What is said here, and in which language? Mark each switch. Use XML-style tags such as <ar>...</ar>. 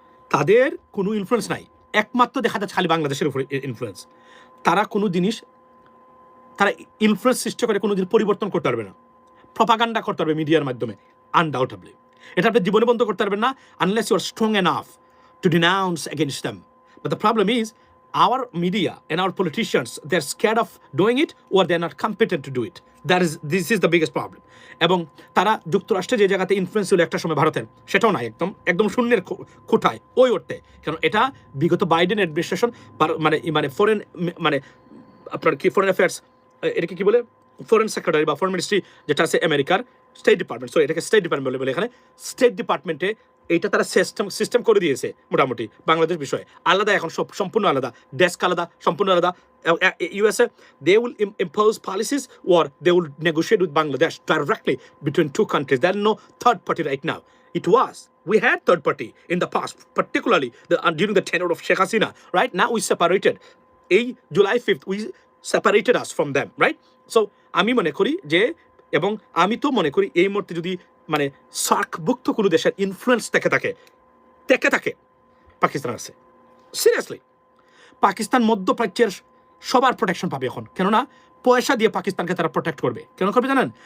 <bn>তাদের কোনো ইনফ্লুয়েন্স নাই, একমাত্র দেখা যাচ্ছে খালি বাংলাদেশের উপরে ইনফ্লুয়েন্স। তারা কোনো জিনিস তারা ইনফ্লুয়েন্স সৃষ্টি করে কোনো দিন পরিবর্তন করতে পারবে না, প্রপাগান্ডা করতে পারবে মিডিয়ার মাধ্যমে আনডাউটেবলি। এটা আপনি জীবনে বন্ধ করতে পারবেন না</bn> <en>Unless you are strong enough to denounce against them. But the problem is our media and our politicians, they're scared of doing it or they're not competent to do it. This is the biggest problem.</en> <bn>এবং তারা যুক্তরাষ্ট্রে যে জায়গাতে influence ছিল একটা সময় ভারতের, সেটাও নাই, একদম শূন্যের খুঁটায় ওই ওঠে। কারণ এটা বিগত বাইডেন অ্যাডমিনিস্ট্রেশন মানে ফরেন মানে আপনার কি ফরেন অ্যাফেয়ার্স, এটাকে কি বলে ফরেন সেক্রেটারি বা ফরেন মিনিস্ট্রি যেটা আছে আমেরিকার স্টেট ডিপার্টমেন্ট, সরি এটাকে স্টেট ডিপার্টমেন্ট বলে এখানে স্টেট ডিপার্টমেন্টে এইটা তারা সিস্টেম করে দিয়েছে মোটামুটি বাংলাদেশ বিষয়ে আলাদা, এখন সব সম্পূর্ণ আলাদা, ডেস্ক আলাদা, সম্পূর্ণ আলাদা।</bn> <en>USA they will impose policies or they will negotiate with Bangladesh directly between two countries. There no third party right now. It was. We had third party in the past, particularly during the tenure of Sheikh Hasina. Right now, we separated. July 5th, we separated us from them. Right?</en> <bn>So, আমি মনে করি যে, এবং আমি তো মনে করি এই মুহূর্তে যদি মানে সার্কভুক্ত কোনো দেশের ইনফ্লুয়েন্স থেকে থাকে পাকিস্তান আছে। সিরিয়াসলি, পাকিস্তান মধ্যপ্রাচ্যের সবার প্রোটেকশন পাবে এখন, কেননা পয়সা দিয়ে পাকিস্তানকে তারা প্রোটেক্ট করবে। কেন করবে জানেন?</bn>